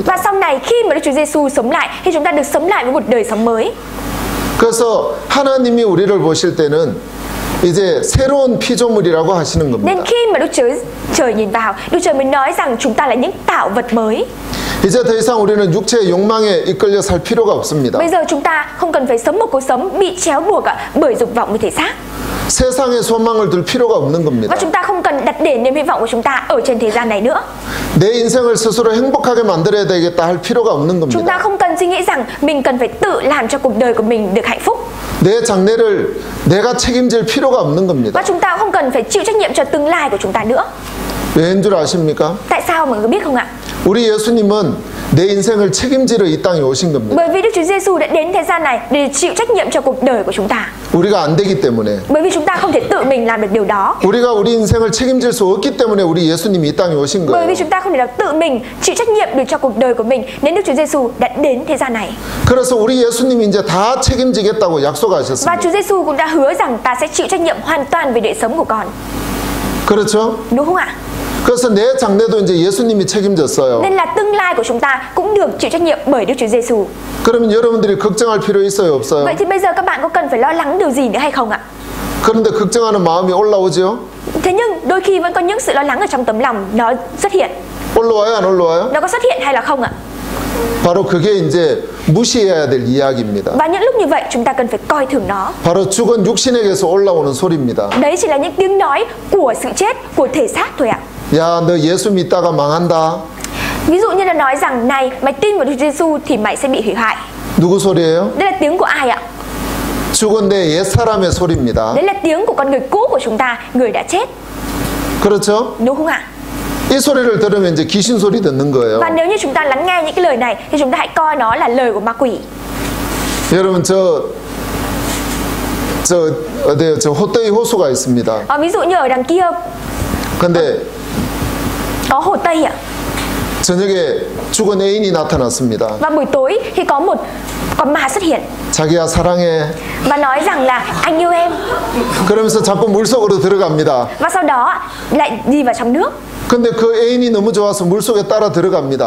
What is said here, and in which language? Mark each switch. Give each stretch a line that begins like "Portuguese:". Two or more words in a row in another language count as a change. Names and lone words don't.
Vietnamese: Và sau này khi mà Đức Chúa Giêsu sống lại thì chúng ta được sống lại với một đời sống mới.
Korean: 그래서 하나님이 우리를 보실 때는 이제 새로운 피조물이라고 하시는
Vietnamese: Nên
Korean: 겁니다.
Vietnamese: khi mà Đức Chúa Trời nhìn vào, Đức Trời mới nói rằng chúng ta là những tạo vật mới.
Korean: 이제 더 이상 우리는 육체의 욕망에 이끌려 살 필요가 없습니다.
Vietnamese: Bây giờ chúng ta không cần phải sống một cuộc sống bị chéo buộc bởi dục vọng của thể xác.
Korean: 세상에 소망을 둘 필요가 없는 겁니다.
Vietnamese: Và chúng ta không cần đặt để niềm hy vọng của chúng ta ở trên thế gian này nữa.
Korean: 내 인생을 스스로 행복하게 만들어야 되겠다 할 필요가 없는
Vietnamese: Chúng ta
Korean: 겁니다.
Vietnamese: không cần suy nghĩ rằng mình cần phải tự làm cho cuộc đời của mình được hạnh phúc.
Korean: 내 장래를 내가 책임질 필요가 없는 겁니다.
Vietnamese: Và chúng ta không cần phải chịu trách nhiệm cho tương lai của chúng ta nữa.
Korean: 왜인 줄 아십니까?
Vietnamese: Tại sao mọi người biết không ạ?
Korean: 우리 예수님은 내 인생을 책임지러 이 땅에 오신 겁니다.
Vietnamese: Bởi vì Đức Chúa Giêsu đã đến thế gian này để chịu trách nhiệm cho cuộc đời của chúng ta.
Korean: 우리가 안 되기 때문에,
Vietnamese: Bởi vì chúng ta không thể tự mình làm được điều đó.
Korean: 우리가 우리 인생을 책임질 수 없기 때문에 우리 예수님이 이 땅에 오신
Vietnamese: Bởi vì
Korean: 거예요.
Vietnamese: chúng ta không thể nào tự mình chịu trách nhiệm được cho cuộc đời của mình, nên Đức Chúa Giêsu đã đến thế gian này.
Korean: 그래서 우리 예수님이 이제 다 책임지겠다고
Vietnamese: Và
Korean: 약속하셨습니다.
Vietnamese: Chúa Giêsu cũng đã hứa rằng ta sẽ chịu trách nhiệm hoàn toàn về đời sống của con.
Korean: 그렇죠?
Vietnamese: Đúng không ạ?
Korean: 그래서 내 장래도 이제 예수님이 책임졌어요.
Vietnamese: Nên là tương lai của chúng ta cũng được chịu trách nhiệm bởi Đức Chúa Giêsu.
Korean: 그러면 여러분들이 걱정할 필요 있어요, 없어요?
Vietnamese: Vậy thì bây giờ các bạn có cần phải lo lắng điều gì nữa hay không ạ?
Korean: 그런데 걱정하는 마음이 올라오죠?
Vietnamese: Thế nhưng đôi khi vẫn có những sự lo lắng ở trong tấm lòng nó xuất hiện.
Korean: 올라와요, 안 올라와요?
Vietnamese: Nó có xuất hiện hay là không ạ?
Korean: 바로 그게 이제 무시해야 될 이야기입니다.
Vietnamese: Và những lúc như vậy chúng ta cần phải coi thường nó.
Korean: 바로 죽은 육신에게서 올라오는 소리입니다.
Vietnamese: Đấy chỉ là những tiếng nói của sự chết, của thể xác thôi ạ.
Korean: 야, 너 예수 믿다가 망한다.
Vietnamese: Ví dụ như là nói rằng này, mày tin vào Đức Giêsu thì mày sẽ bị hủy hoại.
Korean: 누구 소리예요?
Vietnamese: Đây là tiếng của ai ạ?
Korean: 죽은 내 옛사람의 소리입니다.
Vietnamese: Đấy là tiếng của con người cũ của chúng ta, người đã chết.
Korean: 그렇죠?
Vietnamese: Đúng không ạ?
Korean: 이 소리를 들으면 이제 귀신 소리 듣는 거예요.
Vietnamese: Và nếu như chúng ta lắng nghe những cái lời này thì chúng ta hãy coi nó là lời của ma quỷ.
Korean: 여러분 저 어디요? 저 헛되이 호수가 있습니다.
Vietnamese: Ví dụ như ở đằng kia
Korean: 근데
Vietnamese: có hồ Tây ạ.
Korean: 저녁에 죽은 애인이 나타났습니다.
Vietnamese: Và buổi tối thì có một con ma xuất hiện
Korean: 자기야 사랑해.
Vietnamese: và nói rằng là anh yêu em.
Korean: 그러면서 자꾸 물속으로 들어갑니다.
Vietnamese: Và sau đó lại đi vào trong nước.
Korean: 근데 그 애인이 너무 좋아서 물속에 따라 들어갑니다.